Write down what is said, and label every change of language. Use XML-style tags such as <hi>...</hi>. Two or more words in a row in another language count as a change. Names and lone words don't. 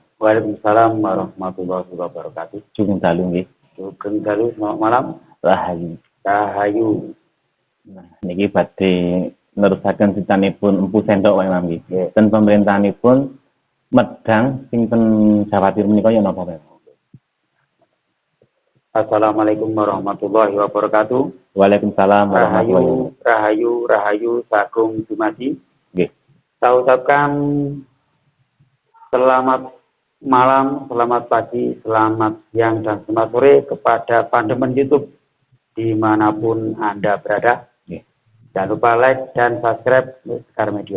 <ar>وعليكم السلام ورحمة الله وبركاته.</ar> <jv>Sugeng dalu nggih. Sugeng dalu,</jv> <id>selamat malam.</id> <jv>Rahayu. Rahayu. Nah, niki badhe nerusaken cicanipun Empu Sindok wae nggih. Dan pemerintahanipun Medang sing ten Jawa Timur menika ya napa, Pak?</jv> <ar>السلام عليكم ورحمة الله وبركاته. وعليكم السلام ورحمة الله وبركاته.</ar> <jv>Rahayu, Sagung Dumadi. Nggih.</jv> <id>Saya ucapkan selamat malam, selamat pagi, selamat siang, dan selamat sore kepada pandemen YouTube dimanapun Anda berada. Jangan lupa like dan subscribe Sekar Media.</id>